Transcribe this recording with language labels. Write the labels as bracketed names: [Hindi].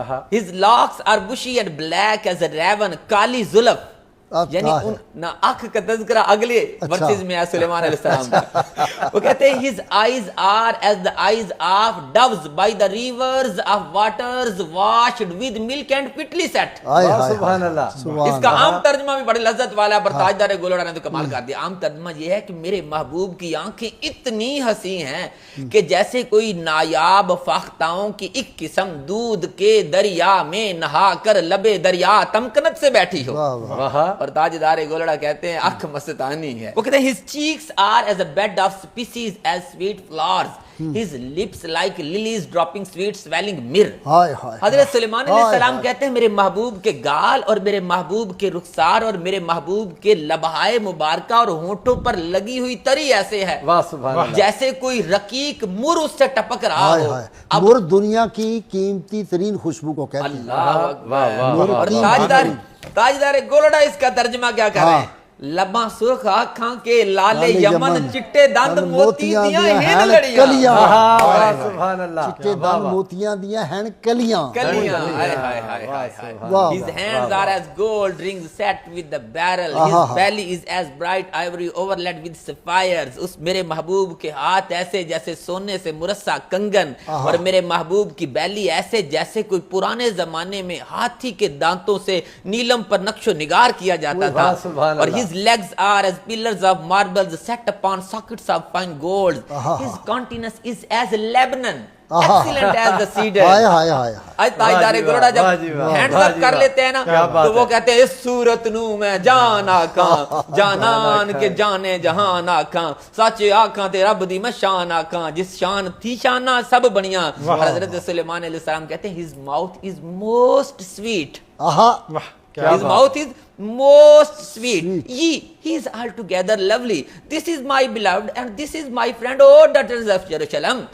[English] His locks are bushy and black as a raven. [Urdu] کالی زلف، یعنی نہ آنکھ کا تذکرہ اگلے ورسز میں ہے سلیمان علیہ السلام کا. وہ کہتے ہیں [English] his eyes are as the eyes of doves by the rivers of waters washed with milk and fitly set. [Urdu] سبحان اللہ. اس کا عام ترجمہ بھی بڑے لذت والا ہے، پر تاجدار گولڑا نے تو کمال کر دیا. عام ترجمہ یہ ہے کہ میرے محبوب کی آنکھیں اتنی حسین ہیں کہ جیسے کوئی نایاب فاختاؤں کی ایک قسم دودھ کے دریا میں نہا کر لبے دریا تمکنت سے بیٹھی ہو. اور تاجدار گولڑا کہتے ہیں آنکھ مستانی ہے. وہ کہتے ہیں [English] his cheeks are as a bed of species as sweet flowers. His lips like lilies dropping sweet swelling myrrh. [Urdu] حضرت سلیمان علیہ السلام کہتے ہیں میرے محبوب کے گال اور میرے محبوب کے رخسار اور میرے محبوب کے لبہائے مبارکہ اور ہونٹوں پر لگی ہوئی تری ایسے ہے جیسے کوئی رقیق مر اس سے ٹپک رہا ہو. مر دنیا کی قیمتی ترین خوشبو کو کہتے ہیں. اللہ. اور تاجدار گولڑا اس کا ترجمہ کیا کر رہے ہیں؟ [Punjabi] لباں سرخ آنکھاں کے لالے یمن چٹے دند موتیاں دیاں ہیں لڑیاں. [Urdu] سبحان اللہ. [Punjabi] چٹے دند موتیاں دیاں ہیں کلیاں. [English] His hands are as gold rings set with the beryl. His belly is as bright ivory overlaid with sapphires. [Urdu] اس میرے محبوب کے ہاتھ ایسے جیسے سونے سے مرصع کنگن، اور میرے محبوب کی بیلی ایسے جیسے کوئی پرانے زمانے میں ہاتھی کے دانتوں سے نیلم پر نقش و نگار کیا جاتا تھا. [English] اور his legs are as pillars of marbles set upon sockets of fine gold. His countenance is as Lebanon, excellent as the cedar. [Urdu] آج تاجدار گولڑا جب ہینڈز اپ کر لیتے ہیں نا تو وہ کہتے ہیں [Punjabi] اس صورت نو میں جان آکاں جانان کے جانے جہان آکاں سچے آکاں تے رب دی میں شان آکاں جس شان تھی شانہ سب بنیاں. [Urdu] حضرت سلیمان علیہ السلام کہتے ہیں [English] his mouth is most sweet. His mouth is most sweet. He is altogether lovely. This is my beloved and this is my friend, oh daughters of Jerusalem.